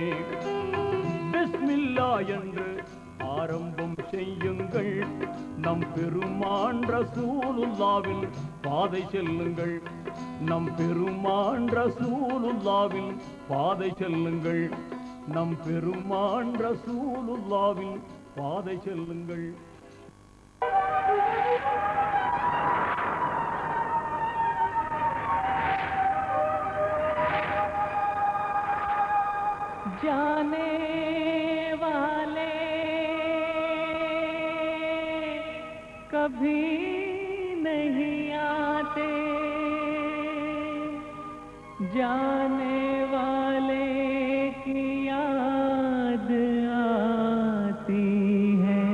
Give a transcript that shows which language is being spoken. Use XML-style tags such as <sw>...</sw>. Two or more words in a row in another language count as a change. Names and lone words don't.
<ta>பிஸ்மில்லா என்று ஆரம்பம் செய்யுங்கள். நம் பெருமான் ரசூலுல்லாவின் பாதை செல்லுங்கள். நம் பெருமான் ரசூலுல்லாவின் பாதை செல்லுங்கள். நம் பெருமான் ரசூலுல்லாவின் பாதை செல்லுங்கள்.</ta> <hi>जाने वाले कभी नहीं आते, जाने वाले की याद आती है।</hi>